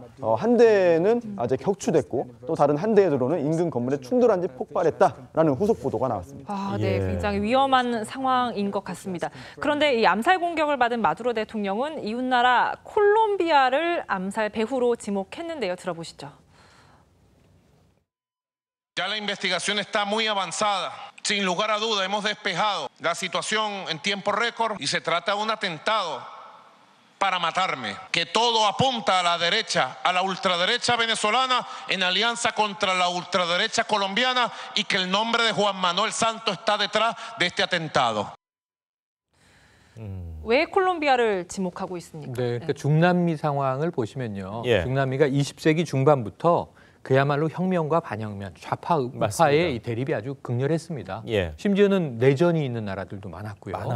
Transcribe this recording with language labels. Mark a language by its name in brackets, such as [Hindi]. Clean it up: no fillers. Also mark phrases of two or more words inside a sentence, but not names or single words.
[Korean] 한 대는 이제 격추됐고 또 다른 한 대의 드론은 인근 건물에 충돌한 뒤 폭발했다라는 후속 보도가 나왔습니다. 네, 굉장히 위험한 상황인 것 같습니다. 그런데 이 암살 공격을 받은 마두로 대통령은 이웃나라 콜롬비아를 암살 배후로 지목했는데요. 들어보시죠. [Spanish] Ya la investigación está muy avanzada. Sin lugar a duda hemos despejado la situación en tiempo récord y se trata de un atentado para matarme, que todo apunta a la derecha, a la ultraderecha venezolana en alianza contra la ultraderecha colombiana y que el nombre de Juan Manuel Santos está detrás de este atentado. [Korean] 왜 콜롬비아를 지목하고 있습니까? 네, 그러니까 중남미 상황을 보시면요. 중남미가 20세기 중반부터 그야말로 혁명과 반혁명, 좌파 우파의 이 대립이 아주 극렬했습니다. 심지어는 내전이 있는 나라들도 많았고요.